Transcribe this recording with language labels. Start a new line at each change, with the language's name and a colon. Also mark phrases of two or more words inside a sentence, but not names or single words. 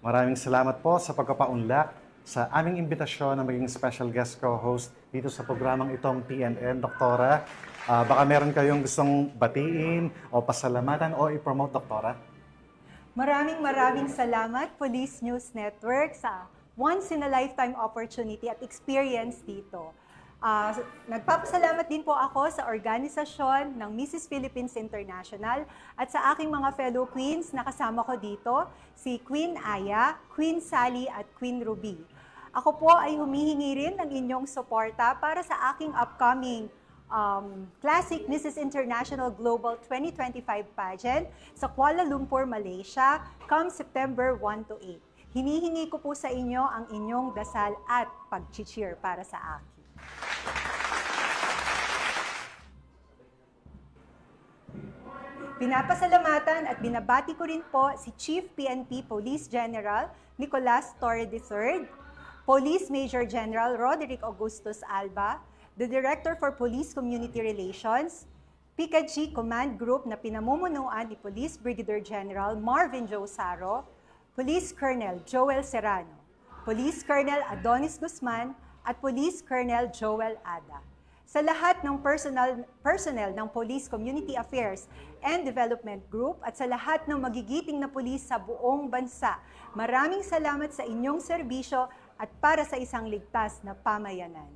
Filipino: Maraming salamat po sa pagpapaunlak sa aming imbitasyon na maging
English: special guest co-host
Filipino: dito sa programang itong PNN. Doktora, baka meron kayong gustong batiin o pasalamatan o i-promote, Doktora? Maraming salamat, Police News Network, sa
English: once-in-a-lifetime opportunity
Filipino: at experience dito. Nagpapasalamat din po ako sa organisasyon ng Mrs. Philippines International at sa aking mga
English: fellow queens
Filipino: na kasama ko dito, si Queen Aya, Queen Sally at Queen Ruby. Ako po ay humihingi rin ng inyong suporta para sa aking upcoming Classic Mrs. International Global 2025 pageant sa Kuala Lumpur, Malaysia,
English: come September 1 to 8.
Filipino: Hinihingi ko po sa inyo ang inyong dasal at pag-cheer para sa akin. Pinapasalamatan at binabati ko rin po si Chief PNP Police General Nicolas Torre III, Police Major General Roderick Augustus Alba,
English: the Director for Police Community Relations,
Filipino: PICAG Command Group na pinamumunuan ni Police Brigadier General Marvin Josaro, Police Colonel Joel Serrano, Police Colonel Adonis Guzman, at Police Colonel Joel Ada. Sa lahat ng personnel ng Police Community Affairs and Development Group at sa lahat ng magigiting na pulis sa buong bansa, maraming salamat sa inyong serbisyo at para sa isang ligtas na pamayanan.